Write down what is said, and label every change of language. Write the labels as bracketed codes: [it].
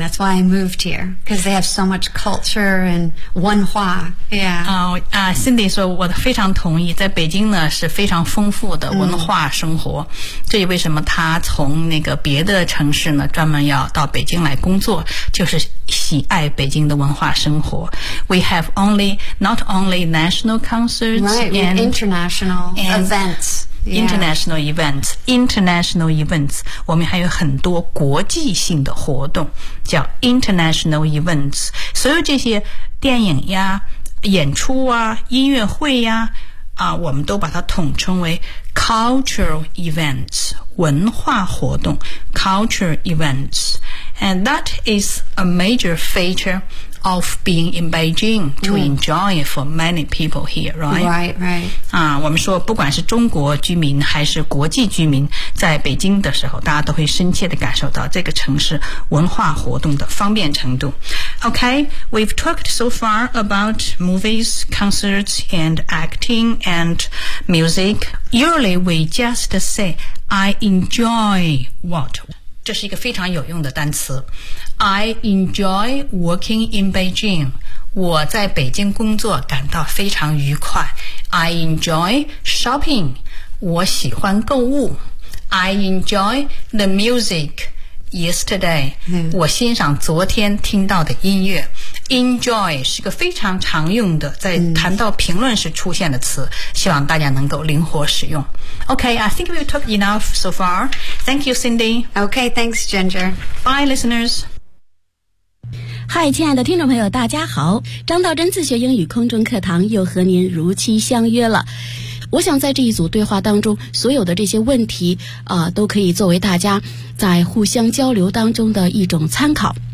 [en] That's why I moved here, because they have so much culture and 文化. Yeah. [zh] Cindy 说我非常同意，在北京呢是非常丰富的文化生活。这也为什么他从那个别的城市呢专门要到北京来工作，就是喜爱北京的文化生活。 [en] We have only, not only national concerts, right, and international and events. International、 yeah. events, international events. [zh] 我们还有很多国际性的活动叫 [en] international events. [zh] 所有这些电影呀、演出啊、音乐会呀、我们都把它统称为 [en] cultural events, [zh] 文化活动 cultural events. [en] And that is a major feature of being in Beijing to enjoy it for many people here, right? Right, right. [zh] 啊，我们说不管是中国居民还是国际居民，在北京的时候，大家都会深切地感受到这个城市文化活动的方便程度。 [en] Okay, we've talked so far about movies, concerts, and acting and music. Usually, we just say, "I enjoy what." [zh] 这是一个非常有用的单词。 [en] I enjoy working in Beijing. [zh] 我在北京工作感到非常愉快。 [en] I enjoy shopping. [zh] 我喜欢购物。 [en] I enjoy the music yesterday.、嗯、 [zh] 我欣赏昨天听到的音乐。Enjoy 是个非常常用的，在谈到评论时出现的词，希望大家能够灵活使用。 [en] Okay, I think we've talked enough so far. Thank you, Cindy. Okay, thanks, Ginger. Bye, listeners. [zh] Hi, 亲爱的听众朋友，大家好，张道真自学英语空中课堂又和您如期相约了。我想在这一组对话当中，所有的这些问题都可以作为大家在互相交流当中的一种参考。